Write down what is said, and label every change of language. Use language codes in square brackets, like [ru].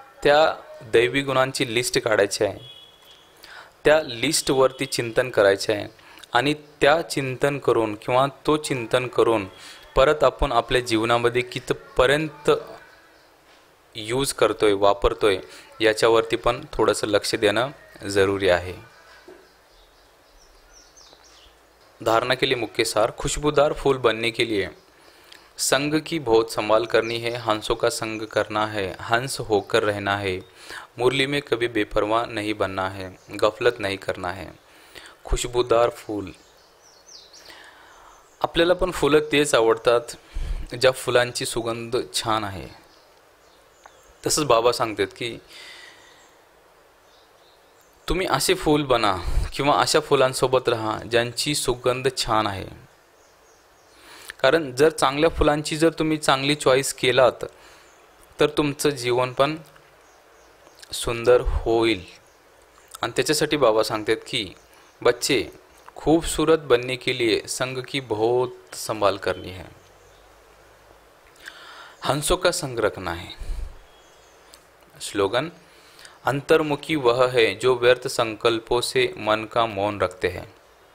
[mr] त्या दैवी गुणांची लिस्ट काढायची आहे, त्या लिस्टवरती चिंतन करायचे आहे आणि त्या चिंतन करून किंवा तो चिंतन करून परत आपण आपल्या जीवनामध्ये कितपर्यंत यूज करतोय, वापरतोय याच्यावरती पण थोडंसं लक्ष देणं जरुरी आहे. [hi] धारणा के लिए मुख्य सार. खुशबूदार फूल बनने के लिए संग की बहुत संभाल करनी है, हंसों का संग करना है, हंस होकर रहना है, मुरली में कभी बेपरवाह नहीं बनना है, गफलत नहीं करना है. खुशबूदार फूल. [mr] आपल्याला पण फुलं तेच आवडतात ज्या फुलांची सुगंध छान आहे. तसंच बाबा सांगतात की तुम्ही असे फूल बना किंवा अशा फुलांसोबत राहा ज्यांची सुगंध छान आहे. कारण जर चांगल्या फुलांची जर तुम्ही चांगली चॉईस केलात तर तुमचं जीवन पण सुंदर होईल. आणि त्याच्यासाठी बाबा सांगतात की [hi] बच्चे खूबसूरत बनने के लिए संग की बहुत संभाल करनी है, हंसों का संग रखना है. स्लोगन. अंतर्मुखी वह है जो व्यर्थ संकल्पों से मन का मौन रखते हैं.